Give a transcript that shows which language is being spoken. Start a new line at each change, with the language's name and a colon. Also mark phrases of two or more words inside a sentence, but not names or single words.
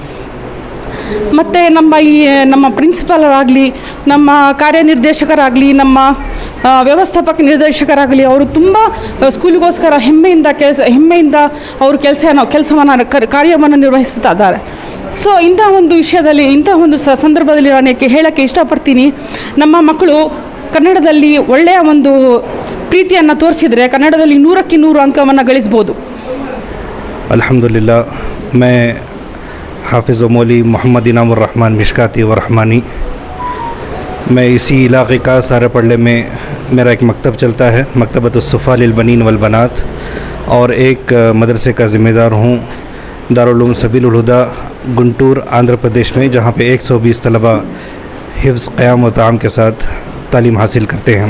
Kannada: ಮತ್ತು ನಮ್ಮ ಪ್ರಿನ್ಸಿಪಾಲರಾಗಲಿ, ನಮ್ಮ ಕಾರ್ಯನಿರ್ದೇಶಕರಾಗಲಿ, ನಮ್ಮ ವ್ಯವಸ್ಥಾಪಕ ನಿರ್ದೇಶಕರಾಗಲಿ, ಅವರು ತುಂಬ ಸ್ಕೂಲಿಗೋಸ್ಕರ ಹೆಮ್ಮೆಯಿಂದ ಅವರು ಕೆಲಸವನ್ನು ಕಾರ್ಯವನ್ನು ನಿರ್ವಹಿಸ್ತಾ ಇದ್ದಾರೆ. ಸೊ ಇಂಥ ಒಂದು ವಿಷಯದಲ್ಲಿ, ಇಂಥ ಒಂದು ಸಂದರ್ಭದಲ್ಲಿ ನಾನು ಹೇಳೋಕ್ಕೆ ಇಷ್ಟಪಡ್ತೀನಿ, ನಮ್ಮ ಮಕ್ಕಳು ಕನ್ನಡದಲ್ಲಿ ಒಳ್ಳೆಯ ಒಂದು ಪ್ರೀತಿಯನ್ನು ತೋರಿಸಿದರೆ ಕನ್ನಡದಲ್ಲಿ 100ಕ್ಕೆ 100 ಅಂಕವನ್ನು ಗಳಿಸ್ಬೋದು.
Hindi: अल्हम्दुलिल्लाह, मैं हाफिज़ मौली मोहम्मद इनामुर रहमान मिशकाती व रहमानी, मैं इसी इलाक़े का सारेपल्ले में मेरा एक मकतब चलता है,
Arabic: مكتبة الصفة للبنين والبنات,
Hindi: और एक मदरसे का ज़िम्मेदार हूँ दारुल उलूम सबीलुल हुदा गुंटूर आंध्र प्रदेश में, जहाँ पे 120 तलबा हिफ्ज़ क़याम व ताम के साथ तालीम हासिल करते हैं.